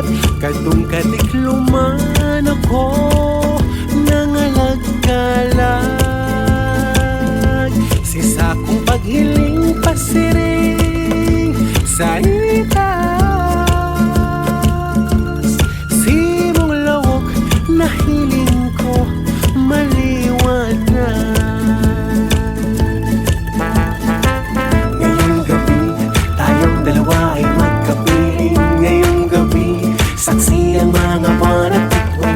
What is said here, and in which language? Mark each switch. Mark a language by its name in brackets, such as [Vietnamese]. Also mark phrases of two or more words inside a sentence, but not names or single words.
[Bikol] Kadung kadikluman ako nangalagkalag. Si sakong paghiling pasiring sa itas. Simong lawok na hiling ko maliwanag. [Filipino] Ngayong gabi, tayong dalawa ay magkapiling. Ngayong gabi, saksi ang mga buwan at bituin.